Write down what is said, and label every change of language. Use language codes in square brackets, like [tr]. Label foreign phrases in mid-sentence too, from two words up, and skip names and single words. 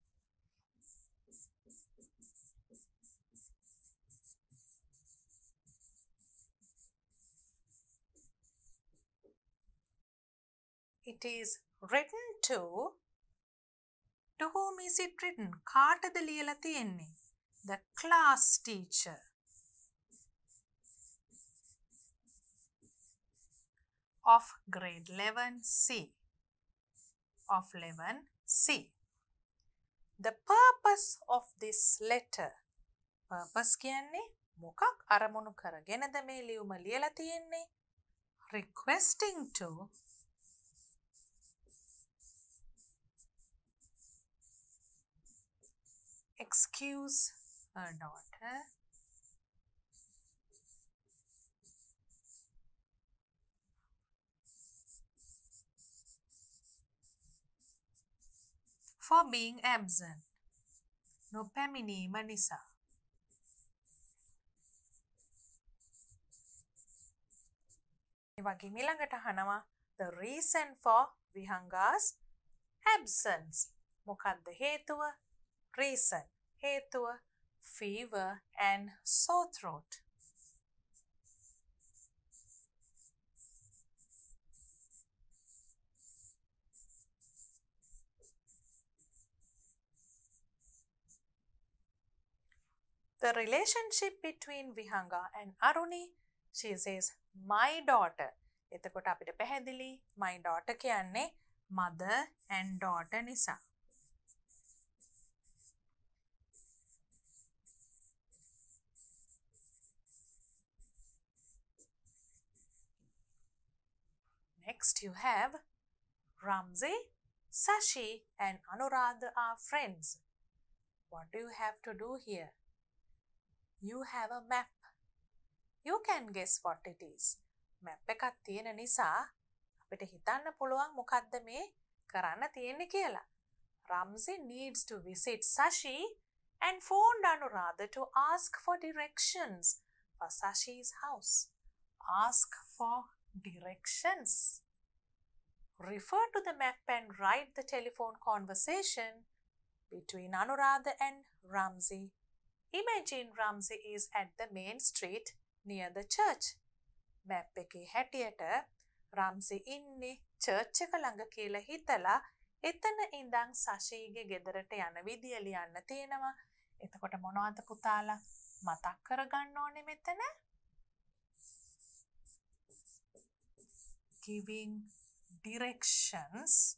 [en] It is written to whom is it written? [si] කාටද ලියලා තියෙන්නේ? [en] The class teacher. Of grade 11C. Of 11C. The purpose of this letter. [si] Purpose කියන්නේ මොකක් අරමුණු කරගෙනද මේ ලියුම ලියලා තියෙන්නේ? [en] Requesting to excuse her daughter for being absent. [si] නොපැමිණීම නිසා. ඒ වගේම ඊළඟට අහනවා [en] the reason for Vihanga's absence. [si] මොකක්ද හේතුව? [en] Reason. හේතුව fever and sore throat. The relationship between Vihanga and Aruni, she says my daughter. [si] එතකොට අපිට පැහැදිලි [en] my daughter [si] කියන්නේ [en] mother and daughter [si] නිසා. [en] Next you have Ramzi, Sashi and Anuradha are friends. What do you have to do here? You have a map. You can guess what it is. Map එකක් තියෙන නිසා අපිට හිතන්න පුළුවන් මොකද්ද මේ කරන්න තියෙන්නේ කියලා. Ramzi needs to visit Sashi and phoned Anuradha to ask for directions for Sashi's house. Ask for directions. refer to the map and write the telephone conversation between Anuradha and Ramsey. Imagine Ramsey is at the main street near the church. [si] මැප් එකේ හැටියට රම්සි ඉන්නේ චර්ච් එක ළඟ කියලා හිතලා එතන ඉඳන් සශීගේ ගෙදරට යන විදිය ලියන්න තියෙනවා. එතකොට මොනවද පුතාලා මතක් කරගන්න ඕනේ මෙතන? [en] Giving directions.